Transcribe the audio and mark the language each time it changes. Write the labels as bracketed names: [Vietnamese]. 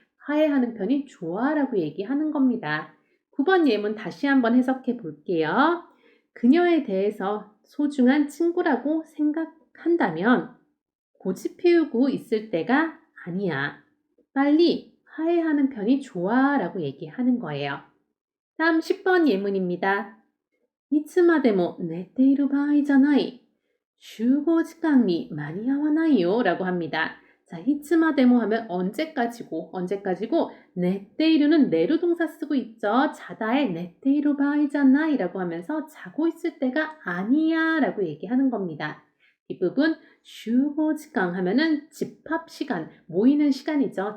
[Korean] 화해하는 편이 좋아라고 얘기하는 겁니다. 9번 예문 다시 한번 해석해 볼게요. 그녀에 대해서 소중한 친구라고 생각한다면 고집 피우고 있을 때가 아니야. 빨리 화해하는 편이 좋아 라고 얘기하는 거예요. 다음 10번 예문입니다. [Japanese] いつまでも寝ている場合じゃない. 集合時間に間に合わないよ [Korean] 라고 합니다. 자, 이츠마데모 하면 언제까지고, 네테이루는 내루 동사 쓰고 있죠. 자다의 네테이루 바이잖아 이라고 하면서 자고 있을 때가 아니야 라고 얘기하는 겁니다. 이 부분 슈고지강 하면은 집합시간, 모이는 시간이죠.